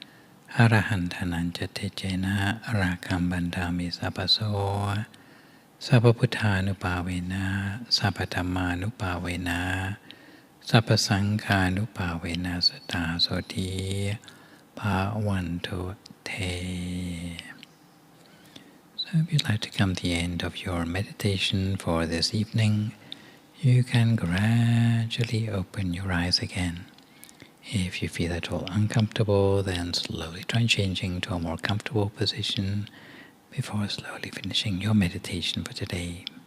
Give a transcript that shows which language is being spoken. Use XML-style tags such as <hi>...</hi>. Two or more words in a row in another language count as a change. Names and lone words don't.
<pi>Arahantananja Tejena Rakam Bandami Sapaso Sapaputanupavena Sapatammanupavena Sapasankhanupavena Sata Soti Bhavantu Te.</pi> <en>So if you'd like to come to the end of your meditation for this evening, you can gradually open your eyes again. If you feel at all uncomfortable, then slowly try changing to a more comfortable position before slowly finishing your meditation for today.</en>